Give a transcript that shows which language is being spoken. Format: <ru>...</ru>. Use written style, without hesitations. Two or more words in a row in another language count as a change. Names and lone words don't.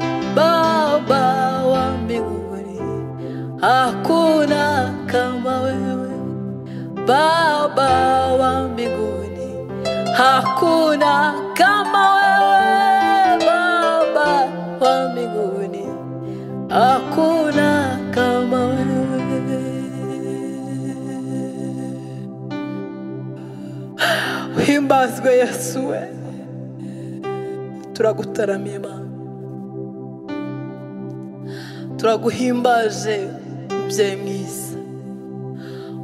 <sw>Baba wa mbinguni, hakuna kama wewe. Baba wa mbinguni, hakuna kama wewe. Baba wa mbinguni, hakuna kama wewe.</sw> <rw>Himbazwe Yesu we, turagutaramiye Mana, turaguhimbaje mubyeyi mwiza.</rw>